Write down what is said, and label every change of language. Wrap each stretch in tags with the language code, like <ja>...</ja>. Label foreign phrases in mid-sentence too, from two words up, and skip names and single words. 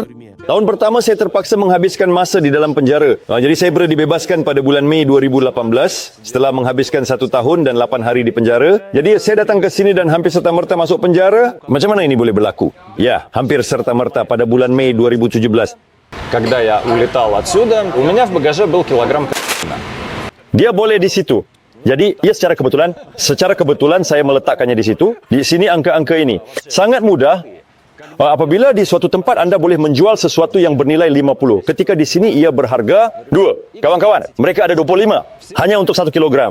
<ms>Tahun pertama saya terpaksa menghabiskan masa di dalam penjara. Jadi saya baru dibebaskan pada bulan Mei 2018 setelah menghabiskan 1 tahun dan 8 hari di penjara. Jadi saya datang ke sini dan hampir serta-merta masuk penjara. Macam mana ini boleh berlaku? Ya, hampir serta-merta pada bulan Mei 2017.</ms> <ru>Когда я улетал отсюда, у меня в багаже был килограмм кокаина.</ru> <ms>Dia boleh di situ. Jadi, ia secara kebetulan saya meletakkannya di situ. Di sini angka-angka ini. Sangat mudah. Apabila di suatu tempat anda boleh menjual sesuatu yang bernilai 50. Ketika di sini ia berharga 2. Kawan-kawan, mereka ada 25. Hanya untuk 1 kilogram.</ms>